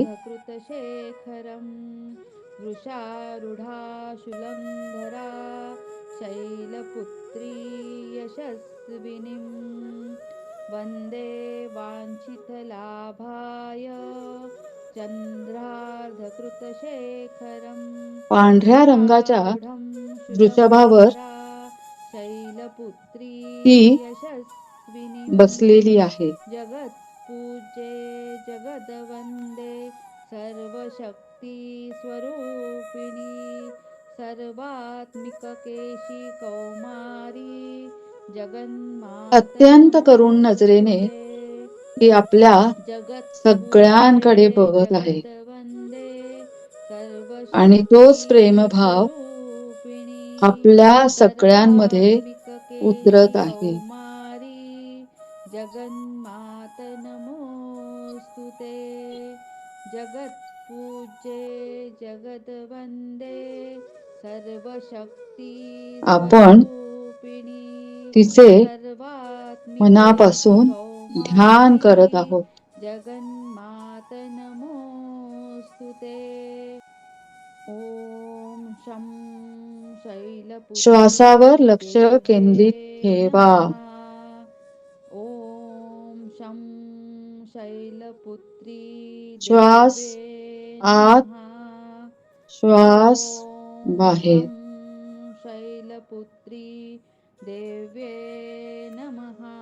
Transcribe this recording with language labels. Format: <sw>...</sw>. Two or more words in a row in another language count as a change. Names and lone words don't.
<sa>चन्द्रार्धकृतशेखरं वृषारूढाशूलधरा शैलपुत्री यशस्विनीं। वन्दे वाञ्छितलाभाय चन्द्रार्धकृतशेखरं</sa> <mr>पांढऱ्या रंगाच्या</mr> <sa>वृषारूढं</sa> <mr>वृषभावर</mr> <sa>शूलधरा शैलपुत्री</sa> <mr>ती</mr> <sa>यशस्विनीं।</sa> <mr>बसलेली आहे.</mr> <sa>जगत्पूज्ये जगद्वन्दे सर्वशक्ती स्वरूपिणी सर्वात्मिककेशी कौमारी जगन्मात</sa> <mr>अत्यंत करुण नजरेने</mr> <sa>नमोस्तुते।</sa> <mr>ती आपल्या सगळ्यांकडे</mr> <sa>जगत्पूज्ये</sa> <mr>बघत आहे</mr> <sa>जगद्वन्दे</sa> <mr>आणि</mr> <sa>सर्वशक्ती</sa> <mr>तोच प्रेमभाव</mr> <sa>स्वरूपिणी</sa> <mr>आपल्या सगळ्यांमध्ये</mr> <sa>सर्वात्मिककेशी</sa> <mr>उतरत आहे.</mr> <sa>कौमारी जगन्मात नमोस्तुते। जगत्पूज्ये जगद्वन्दे सर्वशक्ती</sa> <mr>आपण</mr> <sa>स्वरूपिणी</sa> <mr>तिचे</mr> <sa>सर्वात्मिकेशी</sa> <mr>मनापासून ध्यान करत</mr> <sa>कौमारी</sa> <mr>आहोत.</mr> <sa>जगन्मात नमोस्तुते। ॐ शं शैलपुत्री</sa> <mr>श्वासावर लक्ष</mr> <sa>देव्ये</sa> <mr>केंद्रित ठेवा.</mr> <sa>नमः। ॐ शं शैलपुत्री</sa> <mr>श्वास</mr> <sa>देव्ये</sa> <mr>आत,</mr> <sa>नमः।</sa> <mr>श्वास</mr> <sa>ॐ</sa> <mr>बाहेर.</mr> <sa>शं शैलपुत्री देव्ये नमः।</sa>